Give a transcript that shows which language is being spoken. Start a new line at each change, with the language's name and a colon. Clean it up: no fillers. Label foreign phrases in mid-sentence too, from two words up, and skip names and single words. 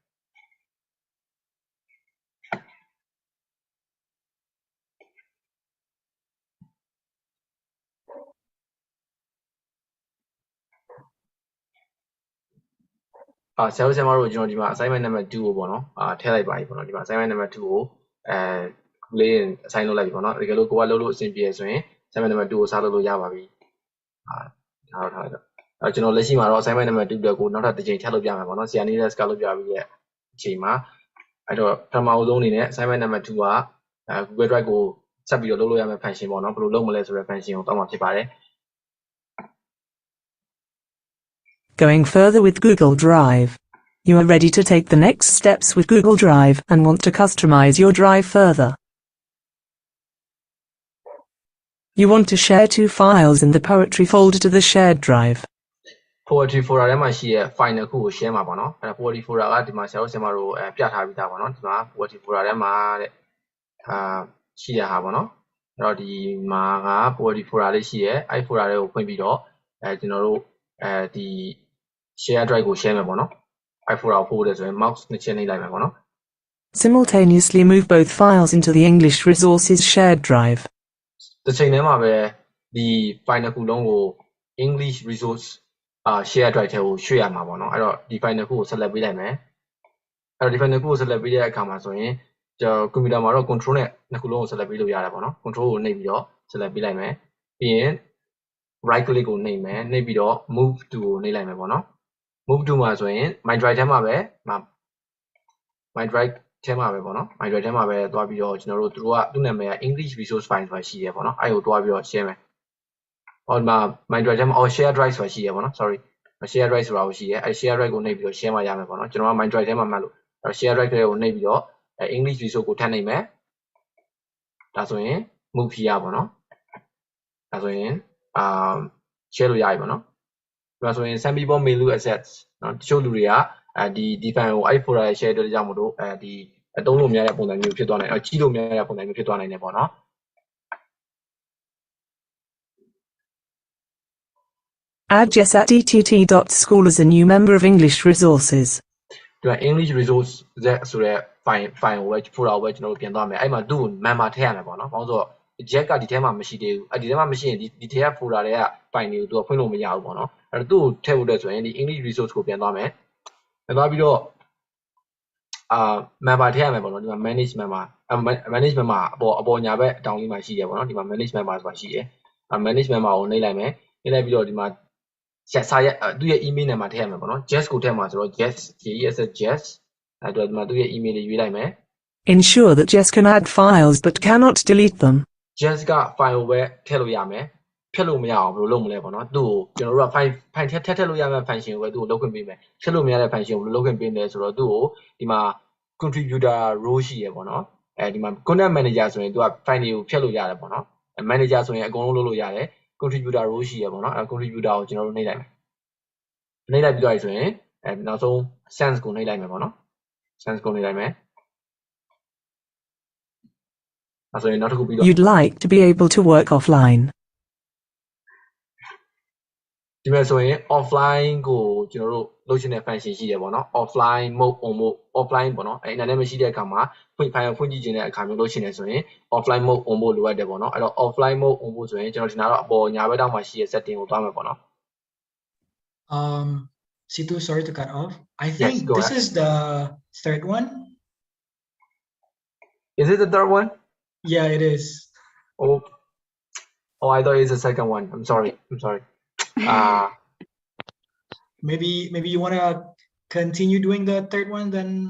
Burmese: Sales Amaro Jonima,
English: assignment number 2
Burmese: ကိုပေါ့နော်ထည့်လိုက်ပါပြီပေါ့နော်ဒီမှာ
English: assignment number 2
Burmese: ကိုလေး assign လုပ်လိုက်ပြီပေါ့နော်တက ယ်လို့ကိုကလုပ်လို့အဆင်ပြေဆိုရင်
English: assignment number 2
Burmese: ကိုစလုပ်လို့ရပါပြီထားတော့ကျွန်တော်လက်ရှိမှာတော့
English: assignment number 2
Burmese: အတွက်ကိုနောက်ထပ်တစ်ချိန်ထပ်လုပ်ပြမယ်ပေါ့နော်ဆရာနေလက်စကလုပ်ပြပြီးရဲ့အချိန်မှာအဲ့တော့ပထမအဆုံးအနေနဲ့
English: assignment number 2
Burmese: ကGoogle Drive ကိုဆက်ပြီးတော့လုပ်လို့ရမယ့် function ပေါ့နော်ဘယ်လိုလုပ်မလဲဆိုတဲ့ function ကိုတောင်းမှာဖြစ်ပါတယ်
English: Going further with Google Drive. You are ready to take the next steps with Google Drive and want to customize your drive further. You want to share 2 files in the Poetry folder to the shared drive.
Burmese: Poetry folder ထဲမှာရှိတဲ့ file တစ်ခုကို share မှာပေါ့နော်အဲ့ဒါ Poetry folder ကဒီမှာဆရာတို့ပြထားပြီးသားပေါ့နော်ဒီမှာ Poetry folder ထဲမှာတဲ့ရှိရဟာပေါ့နော်အဲ့တော့ဒီမှာက Poetry folder လေးရှိရဲအဲ့ folder လေးကိုဖွင့်ပြီးတော့ကျွန်တော်တို့ဒီ
English: share drive
Burmese: ကို share မယ်ပေါ့နော်အဲ့ folder ကိုပို့တယ်ဆိုရင် mouse နှစ်ချက်နှိပ်လိုက်မယ်ပေါ့နော်
English: Simultaneously move both files into the English Resources shared drive.
Burmese: တစ်ချိန်တည်းမှာပဲဒီ file တစ်ခုလုံးကို English Resource
English: share drive
Burmese: ထဲကိုရွှေ့ရမှာပေါ့နော်အဲ့တော့ဒီ file တစ်ခုကို select ပေးလိုက်မယ်အဲ့တော့ဒီ file တစ်ခုကို select ပေးတဲ့အခါမှာဆိုရင်ကျွန်တော် computer မှာတော့ control နဲ့နှစ်ခုလုံးကို select ပေးလို့ရတယ်ပေါ့နော် control ကိုနှိပ်ပြီးတော့ select ပေးလိုက်မယ်ပြီးရင်
English: right click
Burmese: ကိုနှိပ်မယ်နှိပ်ပြီးတော့
English: move to
Burmese: ကိုနှိပ်လိုက်မယ်ပေါ့နော်
English: move to
Burmese: မှာဆိုရင်
English: my drive
Burmese: ထဲမှာပဲ
English: my drive
Burmese: ထဲမှာပဲပေါ့နော် my drive ထဲမှာပဲတွားပြီးတော့ကျွန်တော်တို့သူ့နာမည်က English Resource File ဆိုတာရှိတယ်ပေါ့နော်အဲ့ကိုတွားပြီးတော့ share မယ်ဟောဒီမှာ
English: my drive
Burmese: ထဲမှာ share drive ဆိုတာရှိတယ်ပေါ့နော်
English: sorry share drive
Burmese: ဆိုတာကိုရှိတယ်အဲ့
English: share drive
Burmese: ကိုနှိပ်ပြီးတော့ share မှာရမယ်ပေါ့နော်ကျွန်တော်က
English: my drive
Burmese: ထဲမှာမှတ်လို့အဲ့
English: share drive
Burmese: ကိုနှိပ်ပြီးတော့ English Resource ကိုထပ်နှိပ်မယ်ဒါဆိုရင်
English: move here
Burmese: ပေါ့နော်ဒါဆိုရင်share လို့ရပြီပေါ့နော်ဒါဆိုရင်
English: some people may lose access
Burmese: နော်တချို့လူတွေကဒီ file ကိုအဲ့
English: folder share
Burmese: အတွက်ကြောင့်မလို့ဒီအသုံးလို့မရတဲ့ပုံစံမျိုးဖြစ်သွားနိုင်ကြီးလို့မရတဲ့ပုံစံမျိုးဖြစ်သွားနိုင်တယ်ပေါ့နော်
English: Add yes@ett.school as a new member of English Resources.
Burmese: ဒီမှာ English Resource ဆိုတဲ့ file ကိုပဲ folder ကိုပဲကျွန်တော်တို့ပြင်သွားမယ်အဲ့မှာသူ့ကို member ထည့်ရမယ်ပေါ့နော်ဘာလို့ဆိုတော့ jet ကဒီထဲမှာမရှိသေးဘူးဒီထဲမှာမရှိရင်ဒီထဲက folder တွေက file တွေကိုသူကဖွင့်လို့မရဘူးပေါ့နော်အဲ့တော့သူ့ကိုထည့်ဖို့အတွက်ဆိုရင်ဒီ English Resource ကိုပြင်သွားမယ်ပြန်သွားပြီးတော့ member ထည့်ရမယ်ပေါ့နော်ဒီမှာ
English: manage member manage member
Burmese: အပေါ်ညာဘက်အတောင်လေးမှာရှိတယ်ပေါ့နော်ဒီမှာ
English: manage member
Burmese: ဆိုတာရှိတယ်
English: manage member
Burmese: ကိုနှိပ်လိုက်မယ်နှိပ်လိုက်ပြီးတော့ဒီမှာစာရဲ့သူ့ရဲ့ email နဲ့မှာထည့်ရမယ်ပေါ့နော် just ကိုထည့်မှာဆိုတော့
English: just just
Burmese: အဲ့တော့ဒီမှာသူ့ရဲ့ email လေးရွေးလိုက်မယ်
English: Ensure that Jess can add files but cannot delete them.
Burmese: just က file ကိုပဲထည့်လို့ရမယ်ဖြတ်လို့မရအောင်ဘယ်လိုလုပ်မလဲပေါ့နော်သူ့ကိုကျွန်တော်တို့က file ထည့်လို့ ရမယ့် function ကိုပဲသူ့ကိုလုပ်ခွင့်ပေးမယ်ဖြတ်လို့မရတဲ့ function ကိုဘယ်လိုလုပ်ခွင့်ပေးမလဲဆိုတော့သူ့ကိုဒီမှာ
English: contributor role
Burmese: ရှိရပေါ့နော်ဒီမှာ
English: content manager
Burmese: ဆိုရင်သူက file တွေကိုဖြတ်လို့ရတယ်ပေါ့နော် manager ဆိုရင်အကုန်လုံးလုပ်လို့ရတယ်
English: contributor role
Burmese: ရှိရပေါ့နော် contributor ကိုကျွန်တော်တို့နှိပ်လိုက်မယ်နှိပ်လိုက်ပြီးတော့ဆိုရင်နောက်ဆုံး sense ကိုနှိပ်လိုက်မယ်ပေါ့နော် sense ကိုနှိပ်လိုက်မယ်အဲ့ဆိုရင်နောက်တစ်ခုပြီးတော့
English: You'd like to be able to work offline.
Burmese: ဒီမှာဆိုရင် offline ကိုကျွန်တော်တို့လုပ်ချင်တဲ့ function ရှိတယ်ပေါ့နော်
English: offline mode on mode offline
Burmese: ပေါ့နော်အဲ့နာနဲ့မရှိတဲ့အခါမှာဖွင့်ကြည့်ခြင်းတဲ့အခါမျိုးလုပ်ချင်တယ်ဆိုရင်
English: offline mode on mode
Burmese: လိုအပ်တယ်ပေါ့နော်အဲ့တော့
English: offline mode on mode
Burmese: ဆိုရင်ကျွန်တော်ဒီနာတော့အပေါ်ညာဘက်တောင်မှာရှိတဲ့ setting ကိုသွားမယ်ပေါ့နော်
English: Situ, sorry to cut off. I think this is the third one. Is it the third one? Yeah, it is. Oh, I thought it's the second one. I'm sorry. Maybe you want to continue doing the third one then?